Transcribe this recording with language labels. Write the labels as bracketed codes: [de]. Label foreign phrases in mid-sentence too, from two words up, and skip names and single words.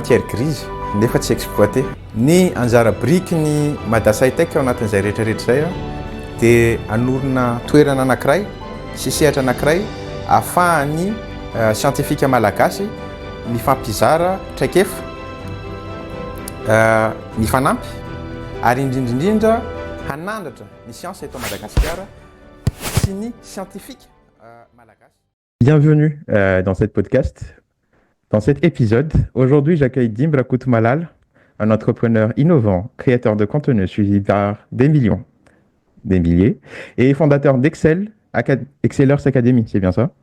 [fr] matière grise [mg] nefa tsy exploité ny anjara briky ny Madasahitech ao anatin'izay rehetrarehetra izay dia anorina toerana anankiray sy sehatra anankiray ahafahan'ny siantifika malagasy mifampizara traikefa mifanampy ary indrindrindrindra hanandratra ny science eto Madagascar sy ny scientifique malagasy. [fr] Bienvenue dans cette podcast, dans cet épisode. Aujourd'hui, j'accueille Dimbra Koutmalal, un entrepreneur innovant, créateur de contenu suivi par des millions, des milliers, et fondateur Excellers Academy, c'est bien ça?